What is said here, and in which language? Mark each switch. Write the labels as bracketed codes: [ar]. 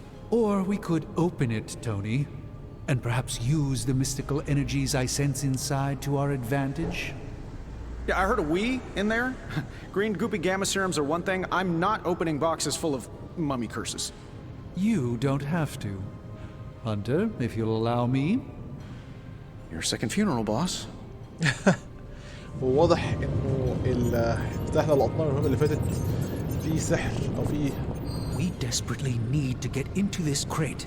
[en] Or we could open it, Tony, and perhaps use the mystical energies I sense inside to our advantage. Yeah, I heard a we in there. Green goopy gamma serums are one thing. I'm not opening boxes full of mummy curses. You don't have to. Hunter, if you'll allow me. Your second funeral, boss. [ar] وواضح انه فتحنا الاطنان المهمة اللي فاتت في سحر او في. [en] We desperately need to get into this crate.